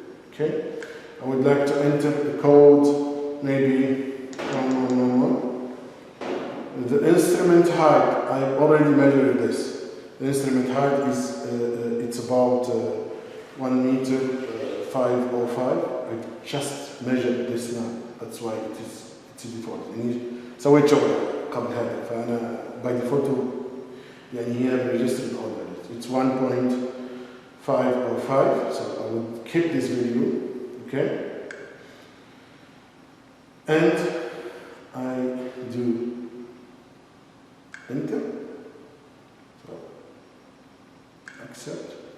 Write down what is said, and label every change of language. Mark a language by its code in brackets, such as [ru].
[en] Okay, I would like to enter the code, maybe 1111. The instrument height, I already measured this. The instrument height is it's about 1 meter 505. I just measured this now. That's why it's default. [ar] سويت شغل قبل هذا فأنا [en] by default [ar] يعني هي [en] registered all values. It's 1.505, so I will keep this value, okay? And I do enter, so accept.